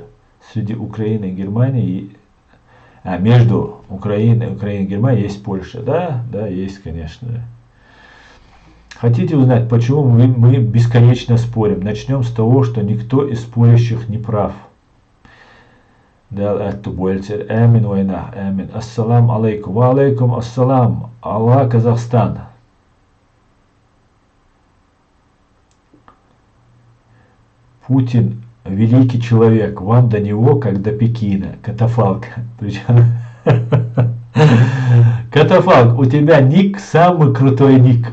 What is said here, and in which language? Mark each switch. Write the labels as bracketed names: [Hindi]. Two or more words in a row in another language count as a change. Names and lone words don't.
[Russian] Среди Украины и Германии, между Украиной и Германией есть Польша. Да, да, есть, конечно. Хотите узнать, почему мы бесконечно спорим? Начнем с того, что никто из спорящих не прав. Амин война, амин. [Arabic] السلام عليكم. وعليكم السلام. Аллах, [Russian] Казахстан. Путин великий человек. Вам до него, как до Пекина. Катафалк. Катафалк, у тебя ник самый крутой ник.